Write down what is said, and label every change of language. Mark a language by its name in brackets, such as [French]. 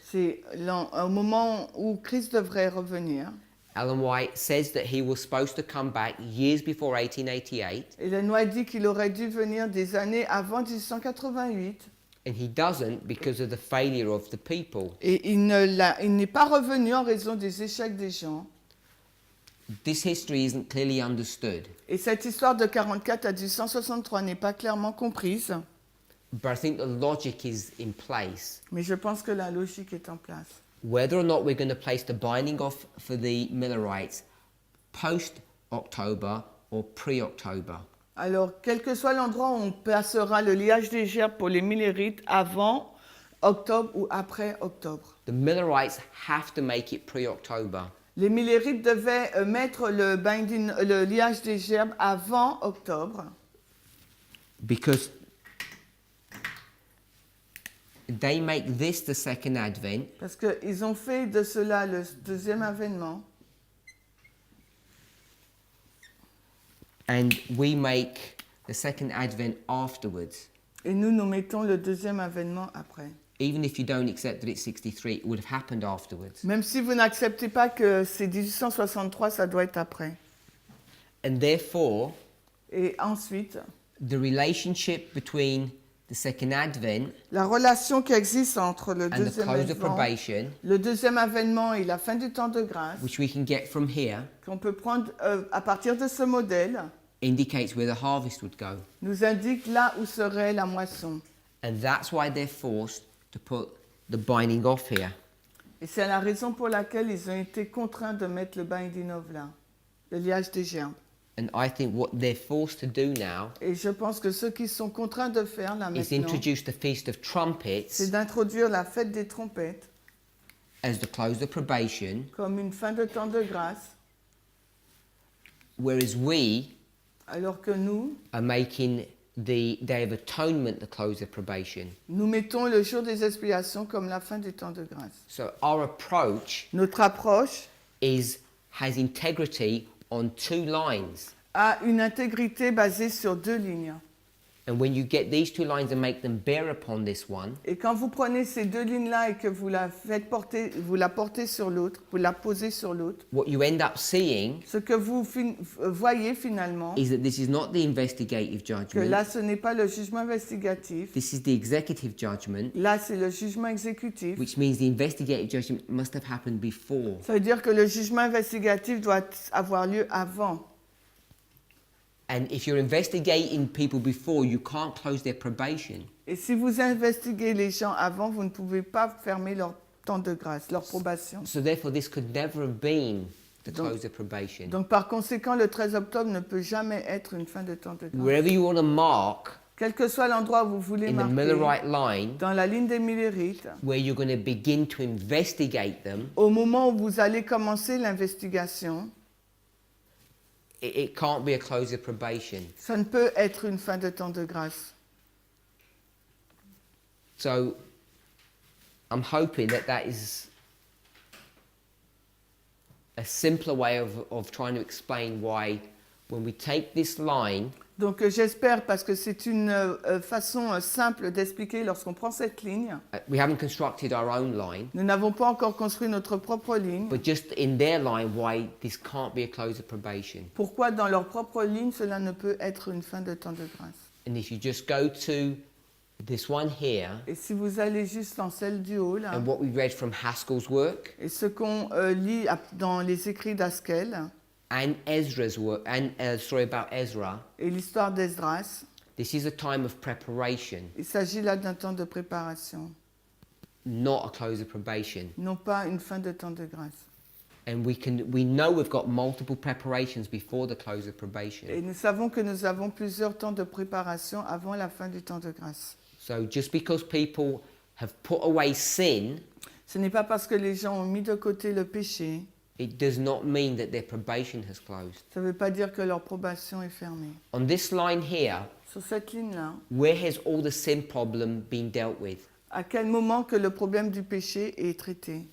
[French] c'est au moment où Christ devrait revenir. [English] Ellen White says that he was supposed to come back years before 1888, [French] Ellen White dit qu'il aurait dû venir des années avant 1888 [English] and he doesn't because of the failure of the people. [French] et il n'est pas revenu en raison des échecs des gens. [English] This history isn't clearly understood, [French] Et cette histoire de 44 à 1863 n'est pas clairement comprise, [English] but I think the logic is in place. [French] mais je pense que la logique est en place. [English] Whether or not we're going to place the binding off for the Millerites post-October or pre-October. [French] Alors, quel que soit l'endroit où on placera le liage des gerbes pour les Millérites, avant octobre ou après octobre. [English] The Millerites have to make it pre-October. [French] Les Millérites devaient mettre le liage des gerbes avant octobre, [English] Because they make this the second advent, [French] parce qu'ils ont fait de cela le deuxième avènement, [English] and we make the second advent afterwards. [French] et nous mettons le deuxième avènement après. [English] Even if you don't accept that it's 63, it would have happened afterwards. [French] Même si vous n'acceptez pas que c'est 1863, ça doit être après. [English] And therefore, [French] Et ensuite, [English] the relationship between the second advent [French] la relation qui existe entre [English] and the close of probation, [French] le deuxième avènement et la fin du temps de grâce, [English] which we can get from here, [French] qu'on peut prendre à partir de ce modèle, [English] indicates where the harvest would go. [French] nous indique là où serait la moisson. [English] And that's why they're forced to put the binding off here. [French] Et c'est la raison pour laquelle ils ont été contraints de mettre le [English] binding off [French] là, le liage des gerbes. [English] And I think what they're forced to do now [French] Et je pense que ce qu'ils sont contraints de faire là [English] is [French] maintenant, [English] introduce the Feast of Trumpets [French] c'est d'introduire la fête des trompettes [English] as the close of probation, [French] comme une fin de temps de grâce, [English] whereas we [French] alors que nous [English] making the Day of Atonement the close of probation. [French] mettons le jour des expiations comme la fin du temps de grâce. [English] So our approach [French] Notre approche [English] has integrity on two lines. [French] a une intégrité basée sur deux lignes. [English] And when you get these two lines and make them bear upon this one, [French] Et quand vous prenez ces deux lignes-là et que vous la portez sur l'autre, vous la posez sur l'autre, [English] what you end up seeing [French] ce que vous voyez finalement, [English] is that this is not the investigative [French] que [English] judgment, [French] là ce n'est pas le jugement investigatif, [English] this is the executive judgment, [French] là c'est le jugement exécutif. [English] which means the investigative judgment must have happened before. [French] Ça veut dire que le jugement investigatif doit avoir lieu avant. [English] And if you're investigating people before, you can't close their probation. [French] Et si vous investiguez les gens avant, vous ne pouvez pas fermer leur temps de grâce, leur probation. [English] So therefore, this could never have been the [French] Donc- [English] close of probation. [French] Donc par conséquent, le 13 octobre ne peut jamais être une fin de temps de grâce. [English] Wherever you want to mark [French] Quel que soit l'endroit où vous voulez [English] in the [French] marquer, [English] Millerite line, [French] dans la ligne des Millérites, [English] where you're going to begin to investigate them, [French] au moment où vous allez commencer l'investigation, [English] it can't be a close of probation. [French] ça ne peut être une fin de temps de grâce. [English] So I'm hoping that that is a simpler way of trying to explain why when we take this line, [French] Donc j'espère, parce que c'est une façon simple d'expliquer lorsqu'on prend cette ligne. [English] we haven't constructed our own line, [French] Nous n'avons pas encore construit notre propre ligne. [English] but just in their line, why this can't be a close of probation. [French] Pourquoi dans leur propre ligne, cela ne peut être une fin de temps de grâce? [English] And if you just go to this one here, [French] Et si vous allez juste dans celle du haut, là, [English] and what we read from Haskell's work [French] et ce qu'on lit dans les écrits d'Haskell, [English] and Ezra's work, and story about Ezra, [French] et l'histoire d'Esdras, [English] this is a time of preparation, [French] il s'agit là d'un temps de préparation, [English] not a close of probation. [French] non pas une fin de temps de grâce. [English] And we know we've got multiple preparations before the close of probation. [French] Et nous savons que nous avons plusieurs temps de préparation avant la fin du temps de grâce. [English] So just because people have put away sin [French] Ce n'est pas parce que les gens ont mis de côté le péché, [English] it does not mean that their probation has closed. [French] ça ne veut pas dire que leur probation est fermée. [English] On this line here, [French] Sur cette ligne-là, [English] where has all the sin problem been dealt with? [French] à quel moment que le problème du péché est traité?